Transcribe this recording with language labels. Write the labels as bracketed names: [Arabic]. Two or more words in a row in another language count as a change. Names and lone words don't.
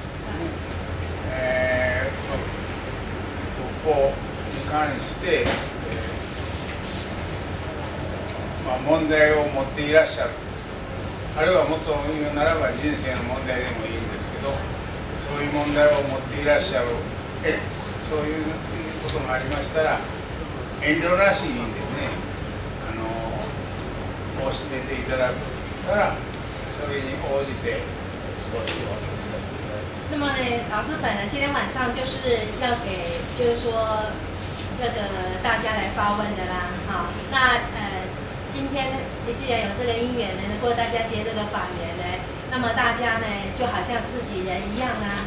[Japanese] 国交に関して、問題を持っていらっしゃる、あるいはもっと言うならば人生の問題でもいいんですけど、そういう問題を持っていらっしゃる、そういうことがありましたら遠慮なしにですね、申し出ていただくからそれに応じて少しお話しさせていただきます。 [Chinese] 那么呢，老师本人今天晚上就是要给，就是说这个大家来发问的啦，好，那今天既然有这个因缘呢，能够大家接这个法缘呢，那么大家呢就好像自己人一样啦。